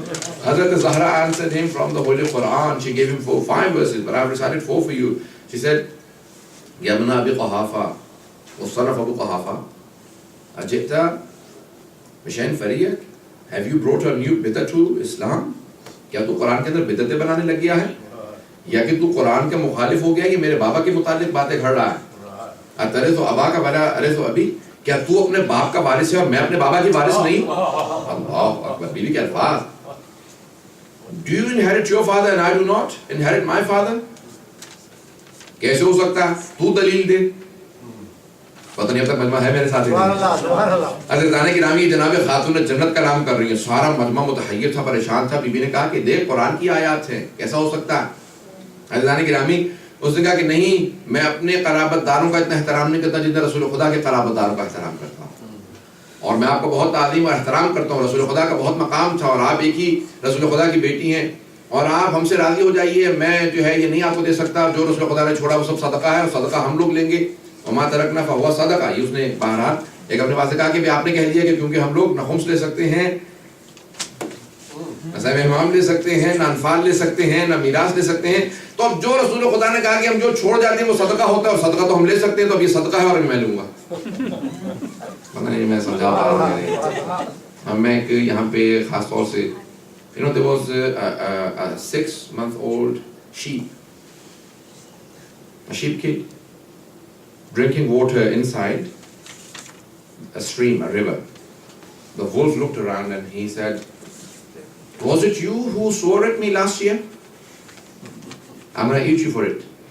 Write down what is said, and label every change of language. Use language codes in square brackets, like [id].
[en] Hazrat Zahra answered him from the Holy Quran. She gave him 5 verses, but I have recited 4 for you. She said, Ya ibn Abi Quhafa, wa son of Abu Quhafa, [ar] ajita bishay'in fariyak? [en] Have you brought a new bid'ah to Islam? [ur] کیا تو قرآن کے اندر بدعتیں بنانے لگ گیا ہے, یا کہ تو قرآن کے مخالف ہو گیا کہ میرے بابا کے متعلق باتیں گھڑ رہا ہے؟ ارے تو ابا کا بنا, ارے تو ابھی کیا تو اپنے باپ کا وارث ہے اور میں اپنے بابا کی وارث نہیں؟ اللہ اکبر, بیوی کے الفاظ. [en] Do you inherit your father and I do not inherit my father? [ur] کیسے ہو سکتا ہے؟ تو دلیل دے. پتہ نہیں اب تک مجمع ہے میرے ساتھ. عزیزان گرامی جناب خاتون جنت کا نام کر رہی ہیں. سارا مجمع متحیر تھا, پریشان تھا. بی بی نے کہا کہ دیکھ قرآن کی آیات ہیں, کیسا ہو سکتا ہے؟ عزیزان گرامی اس نے کہا کہ نہیں, میں اپنے قرابت داروں کا اتنا احترام نہیں کرتا جتنا رسول خدا کے قرابت داروں کا احترام کرتا ہوں, اور میں آپ کو بہت تعظیم اور احترام کرتا ہوں. رسول خدا کا بہت مقام تھا, اور آپ ایک ہی رسول خدا کی بیٹی ہیں, اور آپ ہم سے راضی ہو جائیے. میں جو ہے یہ نہیں آپ کو دے سکتا, جو رسول خدا نے چھوڑا وہ سب صدقہ ہے, اور صدقہ ہم لوگ لیں گے. [ar] وما ترکنا فہو صدقہ, [ur] یہ اس نے بہرحال ایک اپنے پاس سے کہا کہ آپ نے کہہ دیا کہ کیونکہ ہم لوگ نہ خمس لے سکتے ہیں, نہ سہم امام لے سکتے ہیں, نہ انفال لے سکتے ہیں, نہ میراث لے سکتے ہیں, تو اب جو رسول خدا نے کہا کہ ہم جو چھوڑ جاتے ہیں وہ صدقہ ہوتا ہے, اور صدقہ تو ہم لے سکتے ہیں, تو اب یہ صدقہ ہے اور میں لوں گا. پتہ نہیں میں سمجھا پا رہا ہوں. اب میں ایک یہاں پہ خاص طور سے [en] there was a 6-month-old sheep, a sheep kid drinking water inside a stream, a river. The wolf looked around and he said, was it you who swore at me last year? I'm going to eat you for it.